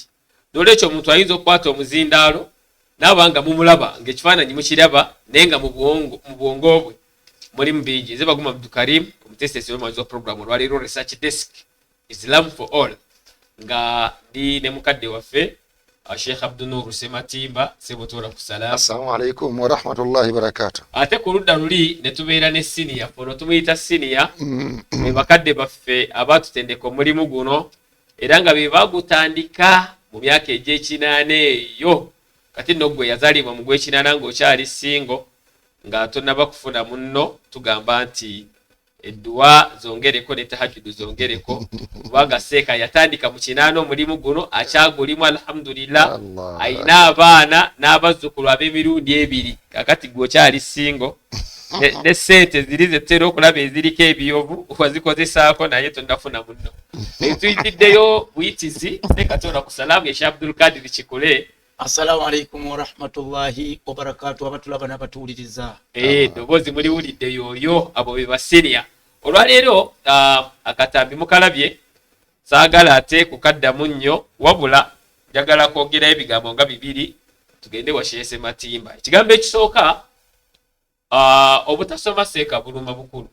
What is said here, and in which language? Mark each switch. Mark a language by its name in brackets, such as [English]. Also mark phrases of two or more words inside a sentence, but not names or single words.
[Ganda] N'olwekyo omuntu ayinza okukwata omuzindaalo n'abanga mumulaba ng'ekifaananyi mukiraba naye nga mu bwongo bwe mulimu bingi. Nze Baguma Abdul Karim omutesesi w'omumanyizi wa programu olwaleero Research Desk Islam for All nga ndi ne mukadde waffe Sheikh Abdul Nur Sematimba sebotola ku salamu. [Arabic] السلام عليكم ورحمة الله وبركاته. [Ganda] Ate ku ludda luli ne tubeera ne senior fono tumuyita senior ne bakadde baffe abatutendeka omulimu guno era nga be bagutandika mu myaka egy'ekinaana eyo. Kati nno gwe yazaalibwa mu gw'ekinaana ng'okyali singo nga tonnaba kufuna munno tugamba nti edduwa zongereko ne tahajjudu zongereko kubanga seeka yatandika mu kinaana omulimu guno akyagulimu alhamdulillah ayina abaana n'abazzukulu ab'emirundi ebiri. Kakati gwe okyali singo ne sente ziri zetera okulaba eziriko ebiyovu wazikozesaako naye tonnafuna munno. Tuyitiddeyo buyitizi sekatola ku salaamu ya Sheikh Abdul Kadir Kikule. [Arabic] السلام عليكم ورحمة الله وبركاته. [Ganda] Abatulaba n'abatuwuliriza eddoboozi muliwulidde yoyo abo be basenior. Olwaleero akatambi mukalabye saagala ate kukaddamu nnyo wabula njagala kwogerayo ebigambo nga bibiri tugende wa Sheikh Sematimba. Ekigambo ekisooka obutasoma seeka buluma bukulu.